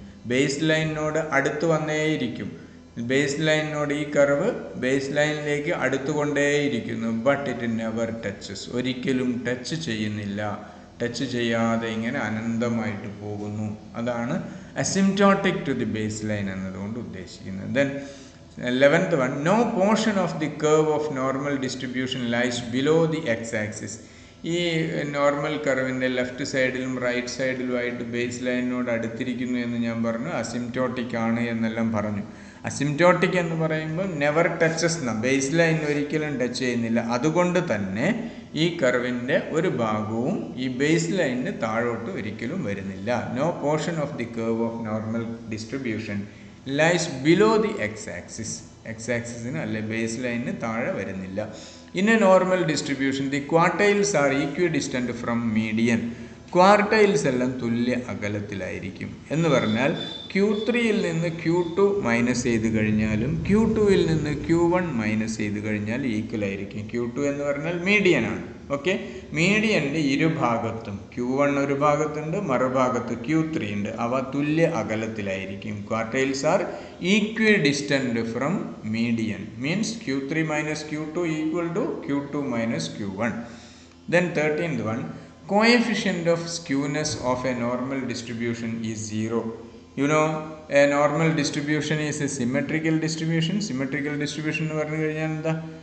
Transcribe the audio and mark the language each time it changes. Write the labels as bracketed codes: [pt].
[ml] Base ലൈനിനോട് അടുത്ത് വന്നേയിരിക്കും. Base ലൈനിനോട് ഈ curve base ലൈനിലേക്ക് അടുത്തുകൊണ്ടേയിരിക്കുന്നു. [en] But it never touches. [ml] ഒരിക്കലും ടച്ച് ചെയ്യുന്നില്ല. ടച്ച് ചെയ്യാതെ ഇങ്ങനെ അനന്തമായിട്ട് പോകുന്നു. അതാണ് [en] asymptotic to the base line [ml] എന്നതുകൊണ്ട് ഉദ്ദേശിക്കുന്നത്. [en] Then 11th one, no portion of the curve of normal distribution lies below the x-axis. [ml] ഈ നോർമൽ കർവിൻ്റെ ലെഫ്റ്റ് സൈഡിലും റൈറ്റ് സൈഡിലുമായിട്ട് ബേസ് ലൈനിനോട് അടുത്തിരിക്കുന്നു എന്ന് ഞാൻ പറഞ്ഞു. അസിംപ്റ്റോട്ടിക് ആണ് എന്നെല്ലാം പറഞ്ഞു. അസിംപ്റ്റോട്ടിക് എന്ന് പറയുമ്പോൾ [en] never touches [ml] എന്ന, ബേസ് ലൈൻ ഒരിക്കലും ടച്ച് ചെയ്യുന്നില്ല. അതുകൊണ്ട് തന്നെ ഈ കർവിൻ്റെ ഒരു ഭാഗവും ഈ ബേസ് ലൈനിന് താഴോട്ട് ഒരിക്കലും വരുന്നില്ല. [en] No portion of the curve of normal distribution lies below the X axis. [ml] X ആക്സിസിന് അല്ലെ ബേസ് ലൈനിന് താഴെ വരുന്നില്ല. [en] In a normal distribution the quartiles are equidistant from median. [ml] Quartiles എല്ലാം തുല്യ അകലത്തിലായിരിക്കും. എന്ന് പറഞ്ഞാൽ Q3യിൽ നിന്ന് Q2 മൈനസ് ചെയ്ത് കഴിഞ്ഞാലും Q2ൽ നിന്ന് Q1 മൈനസ് ചെയ്ത് കഴിഞ്ഞാൽ ഈക്വൽ ആയിരിക്കും. Q2 എന്ന് പറഞ്ഞാൽ മീഡിയനാണ്. ഓക്കെ, മീഡിയൻ്റെ ഇരുഭാഗത്തും Q1 ഒരു ഭാഗത്തുണ്ട്, മറുഭാഗത്ത് Q3 ഉണ്ട്. അവ തുല്യ അകലത്തിലായിരിക്കും. [en] Quartiles are equidistant from median means Q3 minus Q2 equal to Q2 minus Q1. Then 13th one, coefficient of skewness of a normal distribution is 0. You know, a normal distribution is a symmetrical distribution. [ml] Symmetrical distribution എന്ന് പറഞ്ഞു കഴിഞ്ഞാൽ എന്താ?